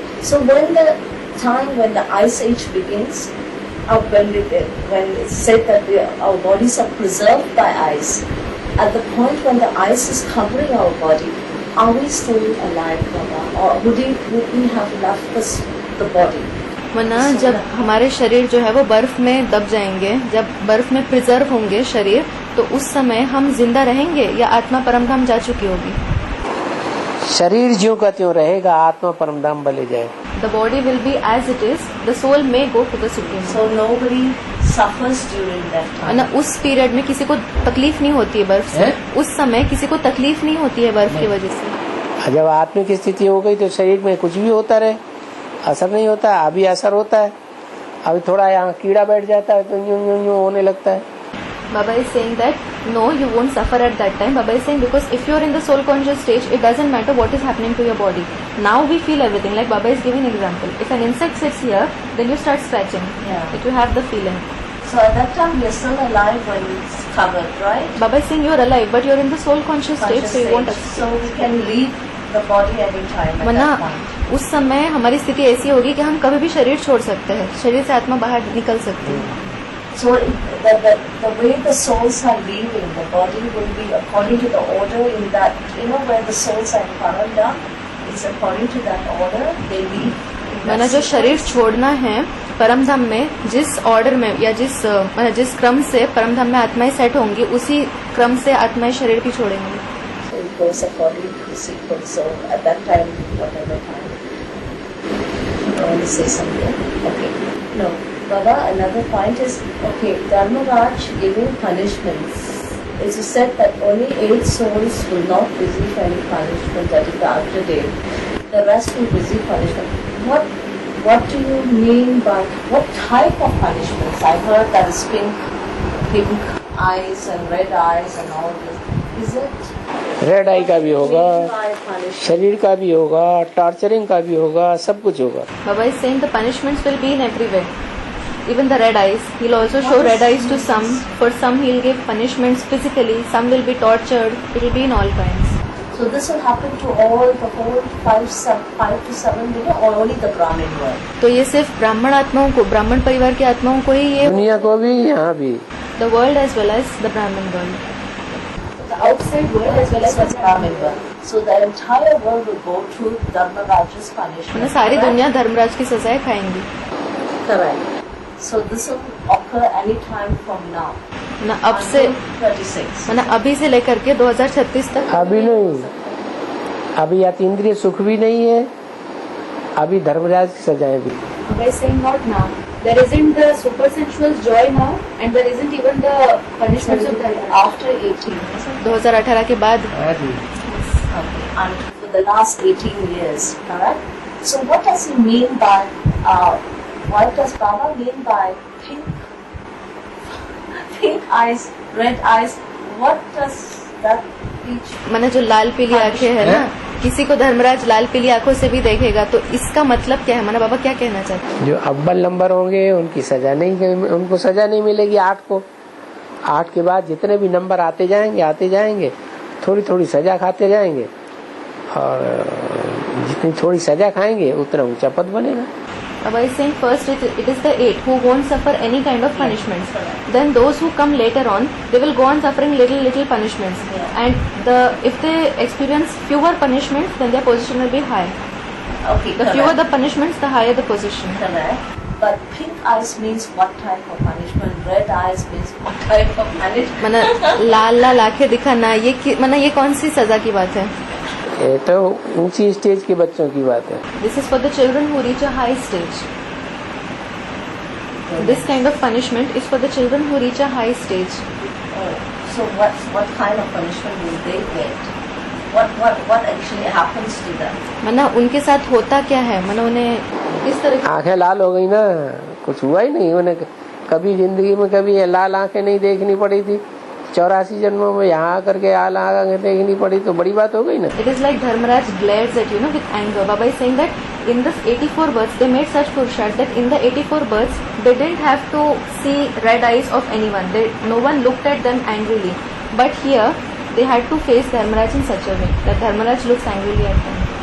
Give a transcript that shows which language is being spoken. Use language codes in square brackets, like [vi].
[en] So when the time when the Ice Age begins, when it's said that our bodies are preserved by ice, at the point when the ice is covering our body, are we still alive, Baba? Or would we have left the body? [hi] मना जब हमारे शरीर जो है वो बर्फ में दब जाएंगे, जब बर्फ में प्रिजर्व होंगे शरीर, तो उस समय हम जिंदा रहेंगे या आत्मा परमधाम जा चुकी होगी? शरीर ज्यों का त्यों रहेगा, आत्मा परमधाम भले जाए। [en] The body will be as it is. The soul may go to the supreme. So nobody suffers during that time. [hi] ना उस पीरियड में किसी को तकलीफ नहीं होती है बर्फ से। उस समय किसी को तकलीफ नहीं होती है बर्फ की वजह से। जब आत्मा की स्थिति हो गई तो शरीर में कुछ भी होता रहे, असर नहीं होता। अभी असर होता है, अभी थोड़ा यहाँ कीड़ा बैठ जाता है तो यूं होने लगता है। [en] Baba is saying that no, you won't suffer at that time. Baba is saying because if you are in the soul conscious stage, it doesn't matter what is happening to your body. Now we feel everything. Like Baba is giving an example. If an insect sits here, then you start scratching. Yeah. That you have the feeling. So at that time we are still alive when it's covered, right? Baba is saying you are alive, but you are in the soul conscious state, so you won't. So we can leave the body any time. [hi] मना उस समय हमारी स्थिति ऐसी होगी कि हम कभी भी शरीर छोड़ सकते हैं, शरीर से आत्मा बाहर निकल सकती है। [en] So the way the souls are leaving, the body will be according to the order in that, where the souls are in Paramdam, it's according to that order they leave. [hi] मना जो शरीर छोड़ना है परमधाम में, जिस ऑर्डर में या जिस क्रम से परमधाम में आत्माएं सेट होंगी, उसी क्रम से आत्माएं शरीर भी छोड़ेंगी। [en] goes according to the sequence. So at that time, whatever time, I want to say something. Okay. No, Baba, another point is, okay, Dharmaraj giving punishments. It is said that only 8 souls will not receive any punishment, that is the outer day. The rest will receive punishment. What do you mean by, what type of punishments? I heard that is pink eyes and red eyes and all this. Is it? [hi] Red आई का भी होगा, [en] punishment? [hi] शरीर का भी होगा, torturing का भी होगा, सब कुछ होगा. [en] Baba is saying the punishments will be in everywhere. Even the red eyes, he'll also show red eyes to some. For some, he'll give punishments physically. Some will be tortured. It will be in all kinds. So this will happen to all the whole 5 to 7 million, or only the Brahmin world? [hi] तो ये सिर्फ ब्राह्मण आत्माओं को, ब्राह्मण परिवार की आत्माओं को ही ये, दुनिया को भी, यहाँ भी. [en] the world as well as the Brahmin world. The outside world as well as the Brahmin world. So the entire world will go through Dharmaraj's punishment. [hi] मतलब सारी दुनिया धर्मराज की सजाएं खाएंगी. [en] Correct. So this will occur any time from now. [hi] ना अब से, 36. मतलब अभी से लेकर के 2036 तक. अभी नहीं, अभी अतीन्द्रिय सुख भी नहीं है, अभी धर्मराज की सजाएं भी. [en] By saying not now, there isn't the supersensual joy now, and there isn't even the punishments of the After 18, isn't it? [hi] 2018 के बाद. [en] Okay. And for the last 18 years, correct? So what does he mean by, what does Baba mean by pink eyes, red eyes? What does that teach? [hi] मैंने जो लाल पीली आंखें है ना, किसी को धर्मराज लाल पीली आंखों से भी देखेगा तो इसका मतलब क्या है? माना बाबा क्या कहना चाहते हैं? जो अव्वल नंबर होंगे उनकी सजा नहीं, उनको सजा नहीं मिलेगी 8 को. 8 के बाद जितने भी नंबर आते जाएंगे, थोड़ी थोड़ी सजा खाते जाएंगे, और जितनी थोड़ी सजा खाएंगे उतना ऊंचा पद बनेगा. [en] Baba is saying first it is the 8 who won't suffer any kind of punishments. Then those who come later on, they will go on suffering little punishments. And if they experience fewer punishments, then their position will be high. Okay, The fewer the punishments, the higher the position. correct. But pink eyes means what type of punishment? Red eyes means what type of punishment? [hi] माना लाल आंखें दिखाना, ये कौन सी सजा की बात है? ये तो ऊंची स्टेज के बच्चों की बात है. [en] This is for the children who reach a high stage. This kind of punishment is for the children who reach a high stage. So what kind of punishment will they get? What actually happens to them? [hi] माना उनके साथ होता क्या है? माना उन्हें किस तरह आंखें लाल हो गई ना, कुछ हुआ ही नहीं. उन्हें कभी जिंदगी में कभी ये लाल आंखें नहीं देखनी पड़ी थी. 84 जन्मों में यहाँ आकर के लाल आंखें देखनी पड़ी तो बड़ी बात हो गई ना. [en] It is like Dharmaraj glares at you, with anger. Baba is saying that in this 84 births, they made such purusharth that in the 84 births, they didn't have to see red eyes of anyone. No one looked at them angrily. But here, they had to face Dharmaraj in such a way that Dharmaraj looks angrily at them.